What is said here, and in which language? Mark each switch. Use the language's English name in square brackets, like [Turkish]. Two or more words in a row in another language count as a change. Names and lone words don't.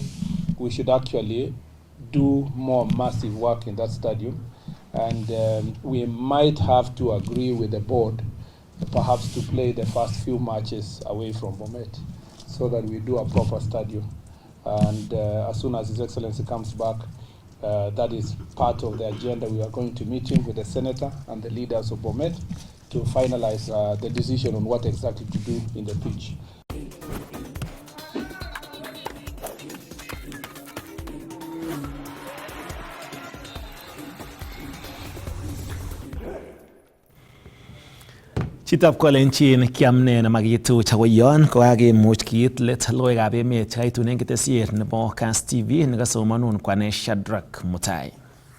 [English] We should actually do more massive work in that stadium, and we might have to agree with the board perhaps to play the first few matches away from Bomet, so that we do a proper stadium. And as soon as His Excellency comes back, that is part of the agenda. We are going to meeting with the Senator and the leaders of Bomet to finalize the decision on what exactly to do in the pitch. [Kalenjin] Chitab kolenjin kiamne nemakitu chakoyon kokakemuch kiit let logoiwekab emet kaitun eng ketesiet nebo Kass TV nekasomanun kwane Shadrack Mutai.